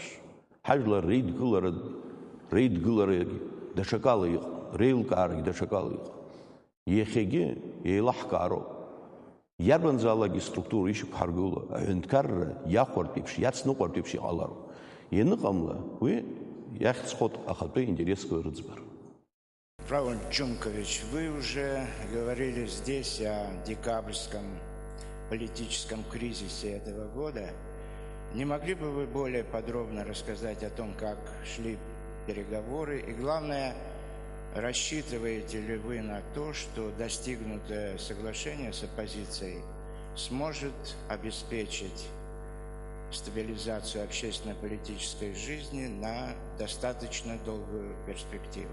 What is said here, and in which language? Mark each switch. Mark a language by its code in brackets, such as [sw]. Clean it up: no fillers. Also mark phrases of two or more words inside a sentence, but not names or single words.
[ab] Ҳажәлар реидгыларагь даҽакала иҟан, реилкаарагь даҽакала иҟан. Иахьагьы еилаҳкаароуп. Иарбанзаалакгьы структура ишықәҳаргыло аҳәынҭқарра иахәартә еиԥш, иацныҟәартә еиԥш иҟалароуп. Ианыҟамла уи иахьӡхоит ахатәы интересқәа рыӡбара. [ru] Раунд Чункович, вы уже говорили здесь о декабрьском политическом кризисе этого года. Не могли бы вы более подробно рассказать о том, как шли переговоры? И главное, рассчитываете ли вы на то, что достигнутое соглашение с оппозицией сможет обеспечить стабилизацию общественно-политической жизни на достаточно долгую перспективу?